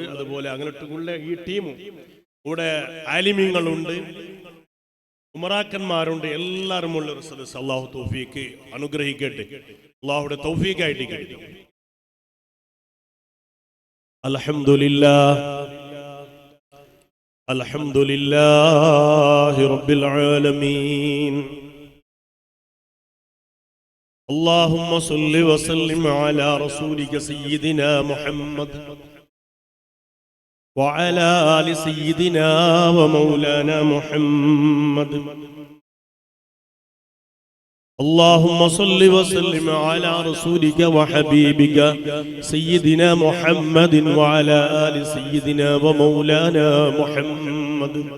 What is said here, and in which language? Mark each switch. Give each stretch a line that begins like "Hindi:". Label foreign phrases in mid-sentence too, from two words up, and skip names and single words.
Malayalam: അതുപോലെ അങ്ങോട്ടുള്ള ഈ ടീമും കൂടെ ആലിമീങ്ങളുണ്ട്, ഉമറാക്കന്മാരുണ്ട്, എല്ലാവരും ഉള്ള ഒരു സദസ്സ്. അല്ലാഹു തൗഫീഖ് അനുഗ്രഹിക്കട്ടെ. അല്ലാഹുവിന്റെ തൗഫീഖായിട്ട് കിട്ടും.
Arabic: الحمد لله الحمد لله رب العالمين. اللهم صل وسلم على رسولك سيدنا محمد وعلى آل سيدنا ومولانا محمد. اللهم صل وسلم على رسولك وحبيبك سيدنا محمد وعلى آل سيدنا ومولانا محمد.